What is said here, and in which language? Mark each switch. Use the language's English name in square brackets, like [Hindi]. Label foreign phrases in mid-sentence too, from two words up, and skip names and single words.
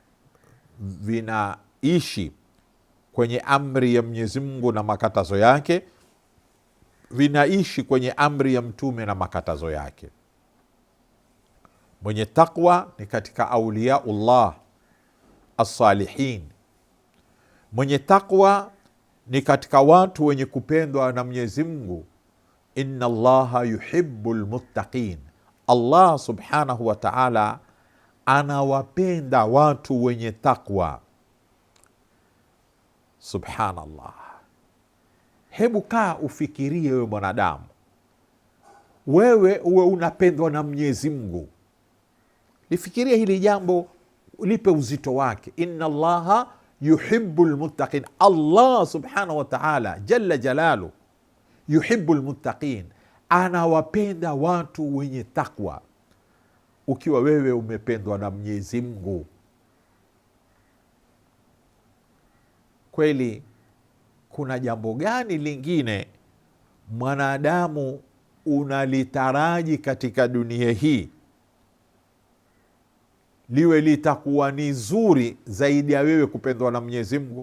[Swahili] vinaishi kwenye amri ya Mwenyezi Mungu na makatazo yake, vinaishi kwenye amri ya mtume na makatazo yake. Mwenye taqwa ni katika [Arabic] أولياء الله الصالحين. [Swahili] Mwenye taqwa ni katika watu wenye kupendwa na Mwenyezi Mungu. [Arabic] إن الله يحب المتقين الله سبحانه وتعالى [Swahili] anawapenda watu wenye taqwa. Subhanallah. Hebu kaa ufikirie, wewe mwanadamu, wewe uwe unapendwa na Mwenyezi Mungu. Lifikirie hili jambo, lipe uzito wake. [Arabic] إن الله يحب المتقين الله سبحانه وتعالى جل جلاله يحب المتقين, [Swahili] anawapenda watu wenye takwa. Ukiwa wewe umependwa na Mwenyezi Mungu, kweli kuna jambo gani lingine mwanadamu unalitaraji katika dunia hii liwe litakuwa ni zuri zaidi ya wewe kupendwa na Mwenyezi Mungu?